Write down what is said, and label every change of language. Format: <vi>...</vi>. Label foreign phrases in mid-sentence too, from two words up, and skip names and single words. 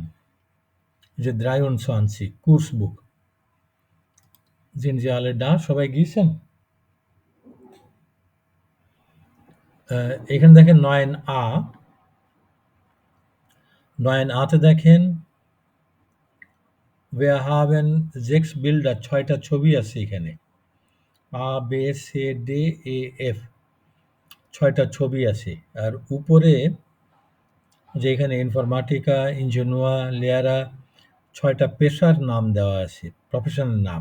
<bn>যে 23,</bn> <en>course book.</en> <de>Sind Sie alle da?</de> <bn>সবাই গিয়েছেন? এখানে দেখেন 9a, 9a তে দেখেন</bn> <de>wir haben 6 Bilder,</de> <bn>6টা ছবি আছে এখানে। A, B, C, D, E, F, 6টা ছবি আছে। আর উপরে যে এখানে ইনফরমাটিকা, ইঞ্জিনুয়া, লেয়ারা, 6টা পেশার নাম দেওয়া আছে, প্রফেশনের নাম।</bn>